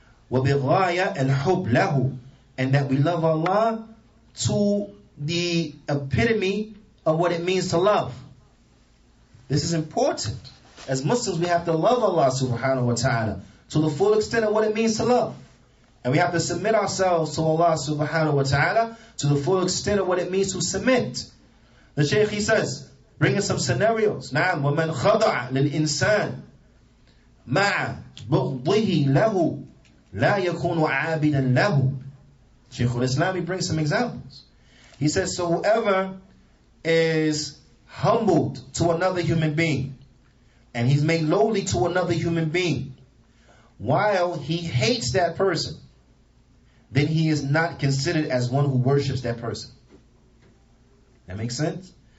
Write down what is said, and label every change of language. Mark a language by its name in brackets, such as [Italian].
[Arabic] وَبِغَايَةِ الْحُبْ لَهُ, [English] and that we love Allah to the epitome of what it means to love. This is important. As Muslims, we have to love Allah subhanahu wa ta'ala to the full extent of what it means to love. And we have to submit ourselves to Allah subhanahu wa ta'ala to the full extent of what it means to submit. The Shaykh, he says, bringing some scenarios. [Arabic] نعم ومن خضع للإنسان مع بغضه له لا يكون عابدا له. [English] Shaykh al-Islam, he brings some examples. He says, so whoever is humbled to another human being, and he's made lowly to another human being, while he hates that person, then he is not considered as one who worships that person. That makes sense?